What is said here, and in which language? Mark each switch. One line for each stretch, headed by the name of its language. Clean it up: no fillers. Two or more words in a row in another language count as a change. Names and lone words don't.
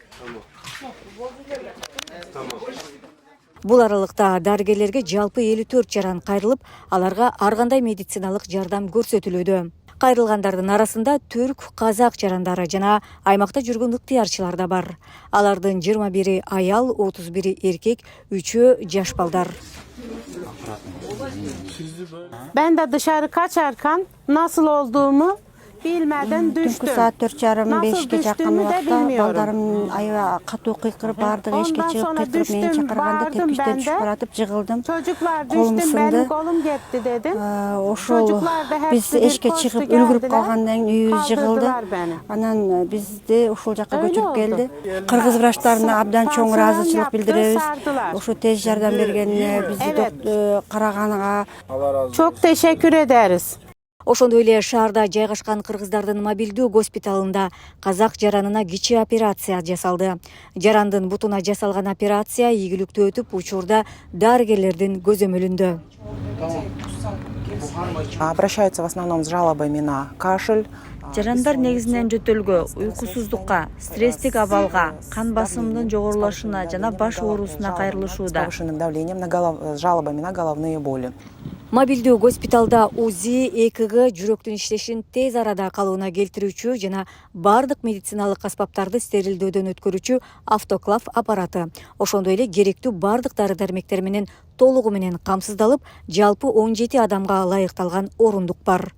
Kyrgyz: Бул аралыкта дарыгерлерге жалпы 54 жаран кайрылып, аларга ар кандай медициналык жардам көрсөтүлүүдө. Кайрылгандардын арасында түрк, казак жарандары жана аймакта жүргөн ыктыярчылар да бар. Алардын 21 аял, 31 эркек, 3 жаш балдар.
Turkish: Ben de dışarı kaçarken nasıl olduğumu bilmeden düştüm.
Kyrgyz: Түнкү саат 4:30-5 жакын убакта
Turkish: bilmiyorum.
Kyrgyz: балдарым аябай катуу кыйкырып баардыгы эшикке чыгып
Turkish: sonra
Kyrgyz: кыйкырып мени
Turkish: düştüm,
Kyrgyz: чакырганда
Turkish: bağırdım
Kyrgyz: тепкичтен
Turkish: ben de.
Kyrgyz: түшүп баратып жыгылдым.
Turkish: Çocuklar Kolum düştüm, ısındı. benim kolum gitti dedim.
Kyrgyz: Ошол
Turkish: Çocuklar da
Kyrgyz: биз
Turkish: hepsi bir
Kyrgyz: эшикке
Turkish: koştu
Kyrgyz: чыгып үлгүрүп
Turkish: geldiler.
Kyrgyz: калгандан кийин үйүбүз жыгылды.
Turkish: Kaldırdılar beni.
Kyrgyz: Анан бизди ушул жака
Turkish: Öyle
Kyrgyz: көчүрүп
Turkish: oldu.
Kyrgyz: келди. Кыргыз врачтарына абдан чоң
Turkish: Pansuman
Kyrgyz: ыраазычылык
Turkish: yaptı,
Kyrgyz: билдиребиз.
Turkish: sardılar.
Kyrgyz: Ошо тез жардам бергенине, бизди
Turkish: Evet.
Kyrgyz: караганга
Turkish: Çok teşekkür ederiz.
Kyrgyz: Ошондой эле шаарда жайгашкан кыргыздардын мобилдүү госпиталында казак жаранына кичи операция жасалды. Жарандын бутуна жасалган операция ийгиликтүү өтүп, учурда дарыгерлердин көзөмөлүндө.
Russian: Обращаются в основном с жалобами на кашель.
Kyrgyz: Жарандар негизинен жөтөлгө, уйкусуздукка, стресстик абалга, кан басымдын жогорулашына жана баш оорусуна
Russian: С
Kyrgyz: кайрылышууда.
Russian: повышенным давлением, с жалобами на головные боли.
Kyrgyz: Мобилдүү госпиталда УЗИ, ЭКГ, жүрөктүн иштешин тез арада калыбына келтирүүчү жана бардык медициналык аспаптарды стерилдөөдөн өткөрүүчү автоклав аппараты, ошондой эле керектүү бардык дары-дармектер менен толугу менен камсыздалып, жалпы 17 адамга ылайыкталган орундук бар.